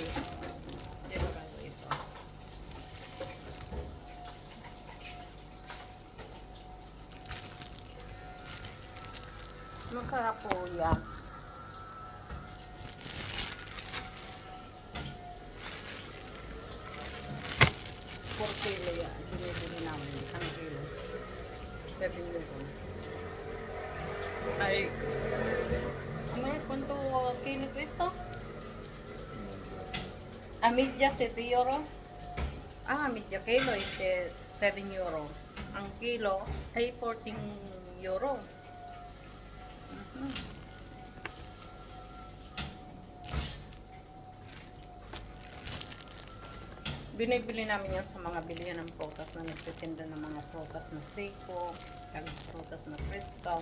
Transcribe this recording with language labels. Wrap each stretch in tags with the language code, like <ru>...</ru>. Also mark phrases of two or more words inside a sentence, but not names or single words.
<tl>Di ba kaso ito? Masarap po yan. 4 kilo yan. Binibili namin. Isang kilo. 7 euro. Ay,</tl> <it>amore, quanto kilo questo? A media 7 euro?</it> <en>Ah, media kilo is 7 euro.</en> <tl>Ang kilo ay 14 euro. Mhm. Binibili namin yan sa mga bilihan ng prutas na nagtitinda ng mga prutas na Seiko, prutas na Fresco.</tl>